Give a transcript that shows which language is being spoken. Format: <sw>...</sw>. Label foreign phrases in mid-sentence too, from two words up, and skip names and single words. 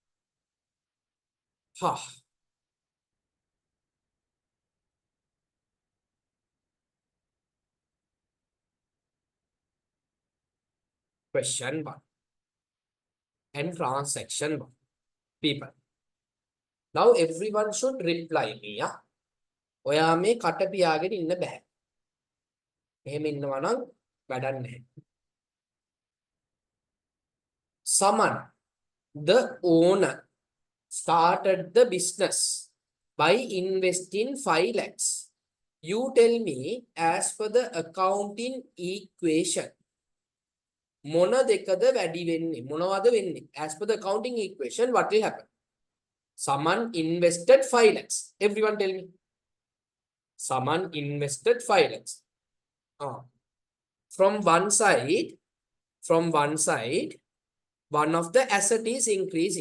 <en>Question 1 and transaction 1. People. Now everyone should reply me.</en> <si>ඔයා මේ කට පියාගෙන ඉන්න බෑ. එහෙම ඉන්නවා නම් වැඩක් නැහැ.</si> <en>Someone, the owner, started the business by investing 5 lakhs. You tell me, as per the accounting equation,</en> <si>මොන දෙකද වැඩි වෙන්නේ? මොනවද වෙන්නේ?</si> <en>As per the accounting equation, what will happen? Someone invested 5 lakhs. Everyone tell me. Someone invested 5 lakhs. From one side, one of the asset is increasing.</en>